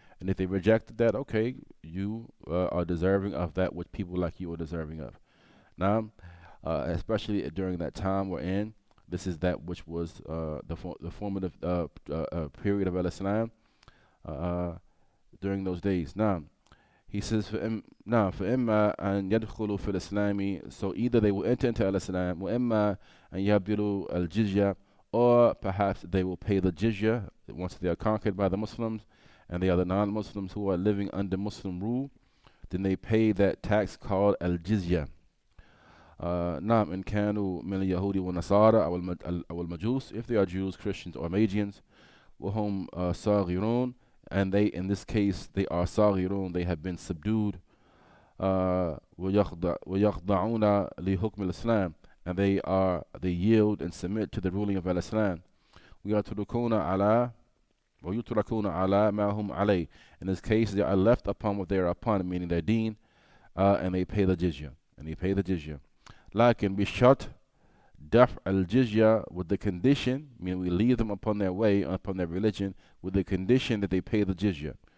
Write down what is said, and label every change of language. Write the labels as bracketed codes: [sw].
[en] And if they rejected that, okay, you are deserving of that which people like you are deserving of. Now, especially during that time we're in, this is that which was the formative period of al-Islam during those days. Now, he says, [ar] فَإِمَّا أَنْ يَدْخُلُوا فِي الْإِسْلَامِ. [en] So either they will enter into al-Islam, [ar] وَإِمَّا أَنْ يَبْدِلُوا الْجِزْيَةِ, [en] or perhaps they will pay the jizya once they are conquered by the Muslims, and they are the non-Muslims who are living under Muslim rule, then they pay that tax called al-jizya. [ar] نعم إن كانوا من اليهود والنصارى أو المجوس, [en] if they are Jews, Christians, or Magians, [ar] وهم صاغرون, [en] and they, in this case, they are [ar] صاغرون, [en] they have been subdued, [ar] ويخضعون لحكم الإسلام, [en] and they yield and submit to the ruling of Al-Islam. [ar] ويتركون على ويتركون على ما هم عليه. [en] In this case, they are left upon what they are upon, meaning their deen, and they pay the jizya. [ar] لكن بشرط دفع الجزية, [en] with the condition, meaning we leave them upon their way, upon their religion, with the condition that they pay the jizya.